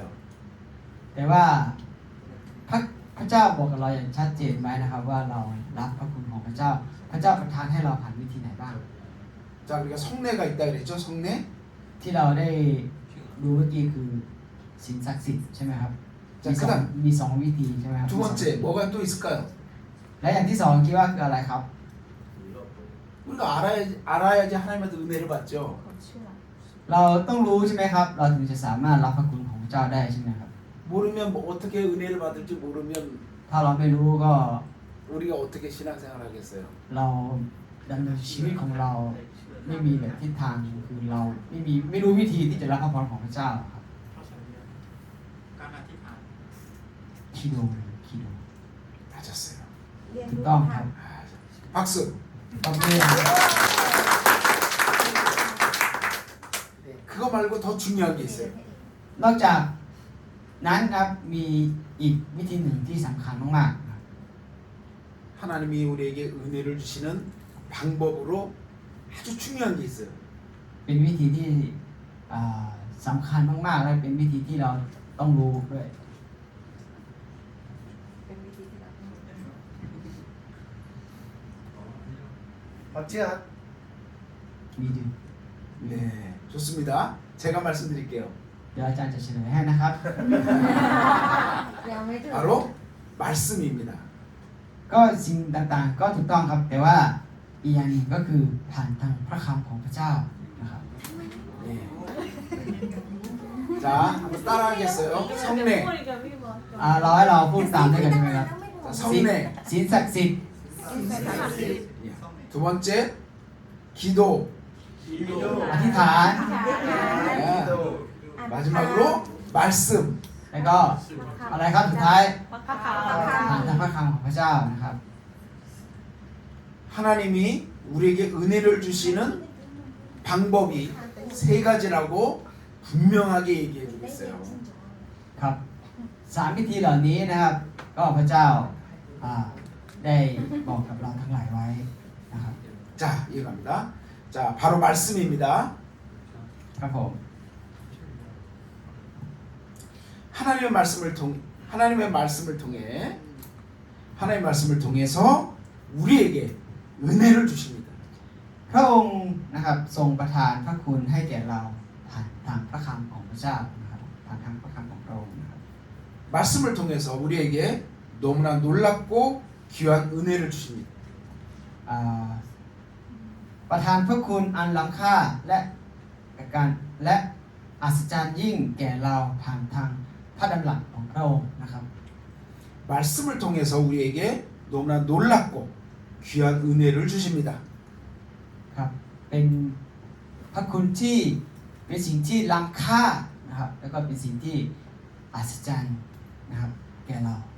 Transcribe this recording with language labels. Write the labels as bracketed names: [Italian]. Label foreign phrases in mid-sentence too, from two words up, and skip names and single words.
[Thai] แต่ว่าพระเจ้าบอกกับเราอย่างชัดเจนไหมนะครับว่าเรารับพระคุณของพระเจ้าพระเจ้าประทานให้เราผ่านวิธีไหนบ้าง [Korean] 자, 우리가 성례가 있다 그랬죠? 성례? [Thai] ที่เราได้ดูเมื่อกี้คือศีลศักดิ์สิทธิ์ใช่ไหมครับ จะกระทั่ง มีสองวิธีใช่ไหมครับ [Korean] 두 번째 뭐가 또 있을까요? [Thai] และอย่างที่สองคิดว่าคืออะไรครับ [Korean] 우리가 알아야지 하나님한테 은혜를 받죠. [Thai] เราต้องรู้ใช่ไหมครับ เราถึงจะสามารถรับพระคุณของพระเจ้าได้ใช่ไหมครับ [Korean] 모르면 뭐 어떻게 은혜를 받을지 모르면 [Thai] ถ้าเราไม่รู้ก็ [Korean] 우리가 어떻게 신앙생활 하겠어요? [Thai] เราดำเนินชีวิตของเราไม่มีแบบทิศทางคือเราไม่รู้วิธีที่จะรับพระพรของพระเจ้าครับ การอธิษฐาน [Korean] คิโด 맞았어요. [Thai] ถูกต้องครับ [Korean] 박수. [Thai] ต้องเรียน [Korean] 그거 말고 더 중요한 게 있어요. [Thai] นอกจากนั้นครับมีอีกวิธีหนึ่งที่สำคัญมากๆครับ [Korean] 하나님이 우리에게 은혜를 주시는 방법으로 아주 중요한 게 있어요. [Thai] เป็นวิธีที่สำคัญมากๆและเป็นวิธีที่เราต้องรู้ด้วย [Korean] 박지아 [Thai] มีดึง [Korean] 네, 좋습니다. 제가 말씀드릴게요. [Thai] เดี๋ยวอาจารย์จะเฉลยให้นะครับ ยังไม่ถึง [Korean] 바로 말씀입니다. [Thai] ก็สิ่งต่างๆก็ถูกต้องครับ แต่ว่าอีกอย่างหนึ่งก็คือผ่านทางพระคำของพระเจ้านะครับ [Korean] 네. 자, 한번 따라하겠어요. 성례, [Thai] เราให้เราพูดตามด้วยกันใช่ไหมครับ [Korean] 자, [Thai] ศีล [Korean] 성례. [Thai] ศีลศักดิ์สิทธิ์ [Korean] 예. 두 번째, 기도. [Thai] อธิษฐาน [Korean] 네. 마지막으로 말씀. [Thai] แล้วก็อะไรครับสุดท้าย พระค ผ่านทางพระคำของพระเจ้านะครับ [Korean] 하나님이 우리에게 은혜를 주시는 방법이 세 가지라고 분명하게 얘기해주고 있어요. [Thai] ครับสามวิธีเหล่านี้นะครับ ก็พระเจ้าได้บอกกับเราทั้งหลายไว้นะครับ [Korean] 자, 이해갑니다. 자, 바로 말씀입니다. [Thai] ครับผม [Korean] 하나님의 말씀을 통해서 우리에게 은혜를 주십니다. [Thai] พระองค์นะครับทรงประทานพระคุณให้แก่เราผ่านทางพระคำของพระเจ้านะครับผ่านทางพระคำของพระองค์นะครับ [Korean] 말씀을 통해서 우리에게 너무나 놀랍고 귀한 은혜를 주십니다. [Thai] อ่าประทานพระคุณอันล้ำค่าและอัศจรรย์ยิ่งแก่เราผ่านทางพระดำรัสของพระองค์นะครับ [Korean] 말씀을 통해서 우리에게 너무나 놀랍고 귀한 은혜를 주십니다. [Thai] ครับเป็นพระคุณที่เป็นสิ่งที่ล้ำค่านะครับแล้วก็เป็นสิ่งที่อัศจรรย์นะครับแก่เรานะ